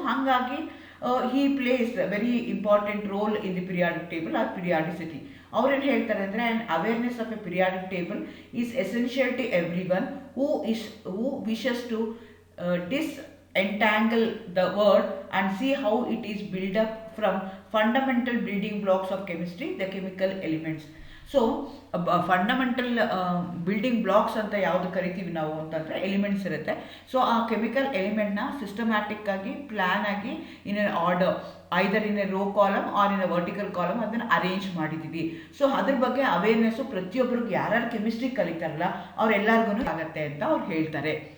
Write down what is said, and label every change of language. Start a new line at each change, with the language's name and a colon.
English: ಹಾಗಾಗಿ he plays very important role in the periodic table or periodicity.
Kannada: ಅವ್ರೇನು ಹೇಳ್ತಾರೆ ಅಂದರೆ,
English: And awareness of a periodic table is essential to every one who wishes to disentangle the word and see how it is built up from fundamental building blocks of chemistry, the chemical elements.
Kannada: So fundamental building blocks ಅಂತ ಯಾವುದು ಕರಿತೀವಿ ನಾವು ಅಂತಂದರೆ elements ಇರುತ್ತೆ. So ಆ chemical ಎಲಿಮೆಂಟ್ನ systematic ಆಗಿ plan ಆಗಿ
English: in an order, either in a row column or in a vertical column
Kannada: ಅದನ್ನು ಅರೇಂಜ್ ಮಾಡಿದ್ದೀವಿ. ಸೊ ಅದ್ರ ಬಗ್ಗೆ ಅವೇರ್ನೆಸ್ಸು ಪ್ರತಿಯೊಬ್ಬರಿಗೆ ಯಾರ್ಯಾರು ಕೆಮಿಸ್ಟ್ರಿ ಕಲಿತಾರಲ್ಲ ಅವ್ರೆಲ್ಲರಿಗೂ ಆಗುತ್ತೆ ಅಂತ ಅವ್ರು ಹೇಳ್ತಾರೆ.